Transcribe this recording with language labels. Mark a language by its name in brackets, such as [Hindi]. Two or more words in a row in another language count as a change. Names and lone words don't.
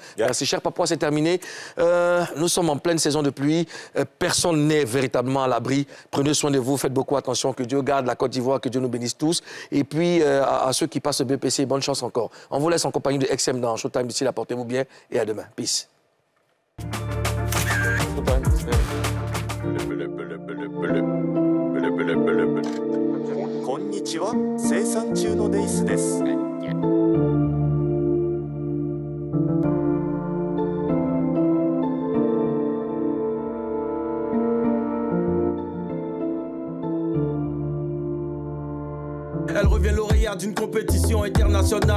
[French] Merci, cher Papouas, c'est terminé. Nous sommes en pleine saison de pluie. Personne n'est véritablement à l'abri. Prenez soin de vous, faites beaucoup attention. Que Dieu garde la Côte d'Ivoire, que Dieu nous bénisse tous. Et puis, à ceux qui passent le BPC, bonne chance encore. On vous laisse en compagnie de XM dans Showtime. D'ici là, portez-vous bien et à demain. [English] Peace. [Japanese] Konnichiwa, 生産中のデイスです。 [French] Elle revient lauréate d'une compétition internationale.